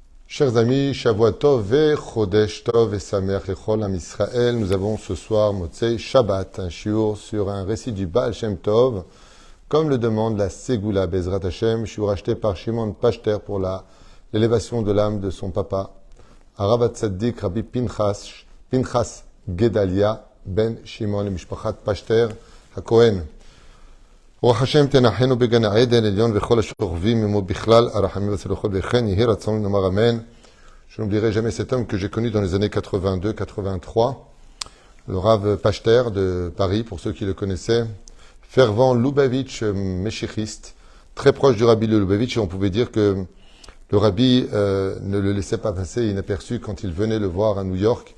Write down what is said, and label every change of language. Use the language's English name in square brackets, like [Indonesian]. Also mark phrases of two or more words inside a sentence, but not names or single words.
[French] Chers amis, [Hebrew] שבוע טוב et חודש טוב et שמח לכל עם ישראל, [French] nous avons ce soir [Hebrew] מוצאי שבת, [French] un shiur sur un récit du Baal Shem Tov, comme le demande la [Hebrew] סגולה בעזרת השם, [French] shiur acheté par Shimon Pachter pour l'élévation de l'âme de son papa, [Hebrew] הרב צדיק [French] Rabbi Pinchas Gedalia ben Shimon Mishpachat Pachter HaKohen. [Hebrew] רוח השם תנחנו בגן העדן עליון וכל השוכבים עמו בכלל הרחמים והצלחות וכן יהי רצון לומר אמן. [French] Je n'oublierai jamais cet homme que j'ai connu dans les années 82-83, le Rav Pachter de Paris, pour ceux qui le connaissaient, fervent Lubavitch méchichiste, très proche du Rabbi Lubavitch, et on pouvait dire que le Rabbi ne le laissait pas passer inaperçu quand il venait le voir à New York.